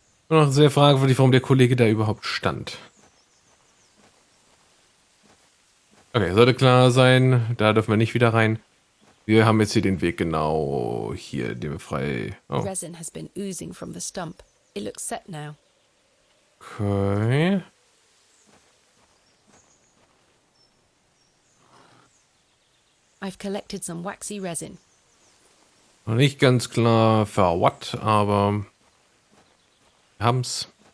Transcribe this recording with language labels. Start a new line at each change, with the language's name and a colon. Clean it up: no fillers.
German: Nur noch sehr fragwürdig, warum der Kollege da überhaupt stand. Okay, sollte klar sein. Da dürfen wir nicht wieder rein. Wir haben jetzt hier den Weg genau hier, den wir frei...
English: Oh. Resin has been oozing from the stump. It looks set now. Okay. I've collected some waxy resin.
German: Nicht ganz klar für what, aber wir haben's.